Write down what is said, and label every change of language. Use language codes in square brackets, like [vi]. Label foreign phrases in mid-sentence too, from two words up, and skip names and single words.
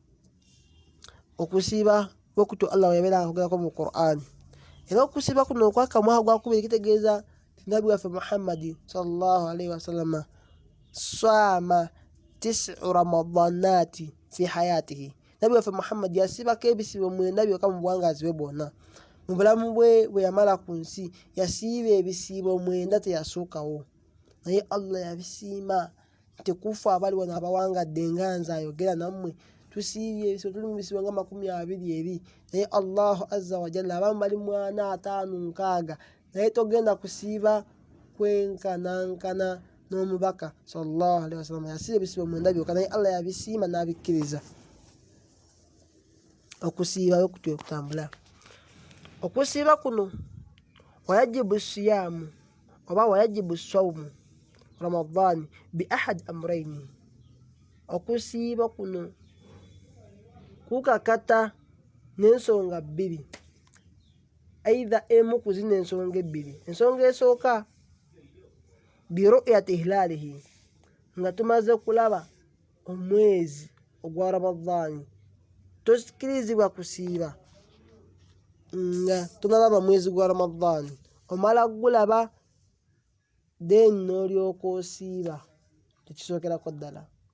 [lg] okusiiba bwekutyo Allah yabeera akogerako mu Qur'an era okusiiba kuno okwakamwaha gwakubiri kitegeeza ti nabbi waffe Muhammadi sallallahu [ar] عليه وسلم صام 9 رمضانات في حياته [lg] nabbi waffe Muhammadi yasiibako ebisiibo 9 byokka mu buwangaazi bwe bwonna mu bulamu bwe bwe yamala ku nsi yasiiba ebisiibo 9 teyasookawo naye Allah yabisiima tekufa abali wano abawangadde nga nze ayogera nammwe tusiibye ebisiibo tuli mu bisiibo nga 22 naye [ar] الله عز وجل [lg] abamu bali 45 naye togenda kusiiba kwenkanankana n'omubaka [ar] صلى الله عليه وسلم [lg] yasiiba ebisiibo 9 byokka naye Allah yabisiima n'abikkiriza okusiiba okutyo okutambula okusiiba kuno [ar] ويجب صيام [lg] oba [ar] ويجب صوم رمضان بأحد أمرين [lg] okusiiba kuno kukakata n'ensonga bbiri, aidha emu ku zino ensonga ebbiri. Ensonga esooka [ar] برؤية هلاله, [lg] nga tumaze kulaba omwezi ogwa Ramadhaani, tokirizibwa kusiiba nga tunalaba mwezi gwa Ramadhaani, omala gulaba then n'olyoka osiiba, tekisookerako ddala.